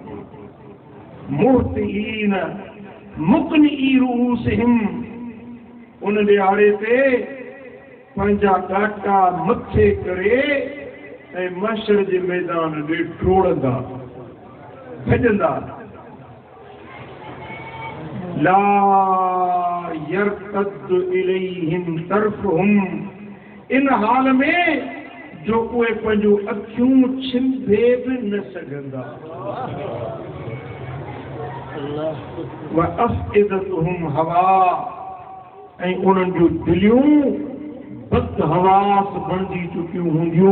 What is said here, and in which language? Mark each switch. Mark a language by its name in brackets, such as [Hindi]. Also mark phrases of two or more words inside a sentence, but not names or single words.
[Arabic] مهطعين مقنعي رؤوسهم [Sindhi] उन ॾियारे ते पंहिंजा काटा मथे करे ऐं महशर जे मैदान ॾे डोड़ंदा भजंदा [Arabic] لا يرتد إليهم طرفهم, [Sindhi] इन हाल में जो उहे पंहिंजूं अखियूं छिंभे बि न सघंदा। [Arabic] وأفئدتهم هواء, [Sindhi] ऐं उन्हनि जूं दिलियूं बदहवास बणजी चुकियूं हूंदियूं।